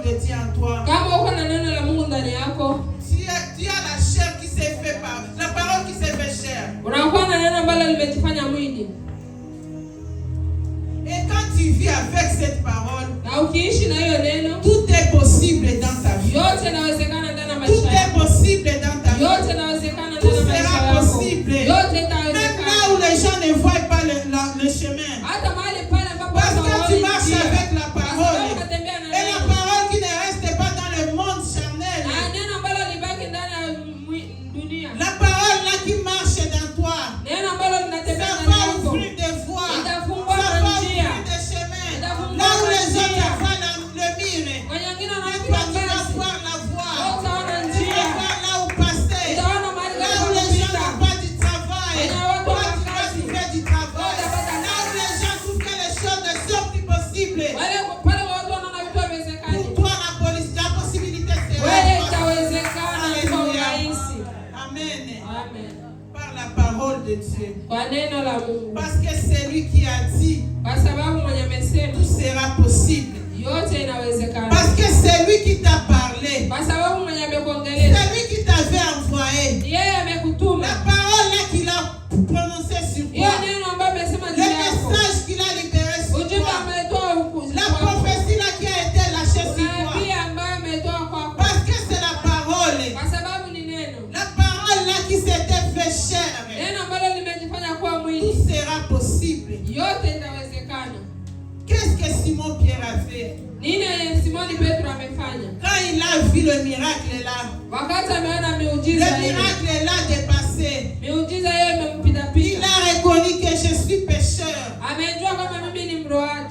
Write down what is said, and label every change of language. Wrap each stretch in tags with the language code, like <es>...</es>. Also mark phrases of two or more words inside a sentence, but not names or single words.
<fr>Dieu en toi,</fr> <sw>Kama uko na neno la Mungu ndani yako,</sw> <fr>tu as la chair qui s'est fait par la parole qui s'est fait chair.</fr> <sw>unakuwa na neno ambalo limejifanya mwili.</sw> <fr>Et quand tu vis avec cette parole,</fr> <sw>Na ukiishi na hiyo neno,</sw> <fr>tout est possible dans ta vie.</fr> <sw>yote inawezekana ndani ya</sw> <fr>Tout</fr> <sw>maisha</sw> <fr>est</fr> <sw>yako.</sw> <fr>possible dans ta vie.</fr> <sw>Yote inawezekana</sw> <fr>Tout</fr> <sw>ndani ya maisha</sw> <fr>sera</fr> <sw>yako.</sw> <fr>possible.</fr> <sw>Yote</sw> <fr>Même là</fr> <sw>itawezekana.</sw> <fr>où les gens ne voient pas le chemin.</fr> <sw>Hata mahali pale ambapo</sw> <fr>Parce</fr> <sw>watu</sw> <fr>que tu</fr> <sw>hawaoni</sw> <fr>marches</fr> <sw>njia.</sw> <fr>avec la</fr> <sw>Kwa sababu</sw> <fr>parole.</fr> <sw>unatembea na</sw> <fr>Et la</fr> <sw>neno.</sw> <fr>parole qui ne reste pas dans le monde charnel.</fr> <sw>Na neno ambalo libaki ndani ya dunia.</sw> <fr>La parole là qui marche dans toi.</fr> <sw>Neno ambalo</sw> <fr>Ça</fr> <sw>linatembea ndani</sw> <fr>va</fr> <sw>yako.</sw> <fr>ouvrir des voies.</fr> <sw>Itafungua</sw> <fr>Ça va</fr> <sw>njia.</sw> <fr>ouvrir des chemins.</fr> <sw>Itafungua</sw> <fr>Là où les</fr> <sw>njia.</sw> <fr>autres voient le mire.</fr> <sw>Kwa wengine</sw> <fr>Toi,</fr> <sw>wanapiga</sw> <fr>tu vas</fr> <sw>kazi.</sw> <fr>voir la voie.</fr> <sw>Utaona</sw> <fr>Tu</fr> <sw>njia.</sw> <fr>vas voir là où passer.</fr> <sw>Utaona mahali</sw> <fr>Là</fr> <sw>pa</sw> <fr>où les gens</fr> <sw>kupita.</sw> <fr>n'ont pas du travail.</fr> <sw>Kwenye watu</sw> <fr>Toi,</fr> <sw>wana</sw> <fr>tu vas</fr> <sw>kazi.</sw> <fr>trouver du travail.</fr> <sw>Utapata</sw> <fr>Là où les gens trouvent que les choses ne sont plus possibles.</fr> <sw>Wale pale watu wanaona vitu haviwezekani.</sw> <fr>Pour toi, la possibilité sera</fr> <sw>Wewe</sw> <fr>possible.</fr> <sw>itawezekana kwa</sw> <fr>Alléluia.</fr> <sw>urahisi.</sw> <fr>Amen.</fr> <sw>Amen.</sw> <fr>Par la parole de Dieu.</fr> <sw>Kwa neno la Mungu.</sw> <fr>Parce que c'est lui qui a dit,</fr> <sw>Kwa sababu mwenye amesema</sw> <fr>tout sera possible.</fr> <sw>yote inawezekana.</sw> <fr>Parce que c'est lui qui t'a parlé.</fr> <sw>Kwa sababu mwenye amekuongelea.</sw> <fr>C'est lui qui t'avait envoyé.</fr> <sw>Yeye amekutuma.</sw> <fr>La parole là qu'il a prononcée sur</fr> <sw>Hiyo</sw> <fr>toi.</fr> <sw>neno ambayo amesema</sw> <fr>Le</fr> <sw>juu yako.</sw> <fr>message qu'il a libéré sur</fr> <sw>Ujumbe</sw> <fr>toi.</fr> <sw>ametoa</sw> <fr>La prophétie là qui a été lâchée sur toi.</fr> <sw>unabii ambayo ametoa kwako.</sw> <fr>Parce que c'est la parole.</fr> <sw>Kwa sababu ni neno.</sw> <fr>La parole là qui s'était fait chair.</fr> <sw>Neno ambalo limejifanya kuwa mwili.</sw> <fr>Tout sera possible.</fr> <sw>Yote itawezekana.</sw> <fr>Qu'est-ce que Simon Pierre a fait?</fr> <sw>Nini Simoni Petro amefanya?</sw> <fr>Quand il a vu le miracle là,</fr> <sw>Wakati ameona</sw> <fr>le</fr> <sw>miujiza hiyo.</sw> <fr>miracle là dépassé,</fr> <sw>Miujiza hiyo imempita</sw> <fr>il</fr> <sw>pita.</sw> <fr>a reconnu que je suis pécheur.</fr> <sw>Amejua kama mimi ni mroaji.</sw>